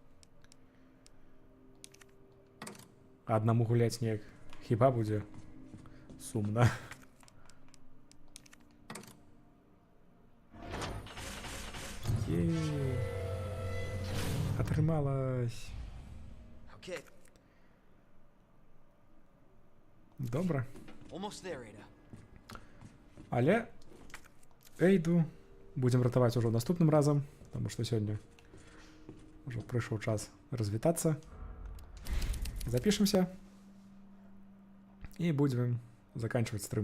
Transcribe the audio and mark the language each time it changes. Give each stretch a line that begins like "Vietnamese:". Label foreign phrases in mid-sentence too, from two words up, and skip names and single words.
Belarusian: Аднаму гуляць неяк хіба будзе сумна. Е-е-е. Атрымалась.
English: Okay,
Belarusian: Добра.
English: almost there, Ada.
Belarusian: Але Эйду будзем ратаваць ужо наступным разам, таму што сёння ўжо прыйшоў час развітацца. Запішемся і будзем заканчваць стрым.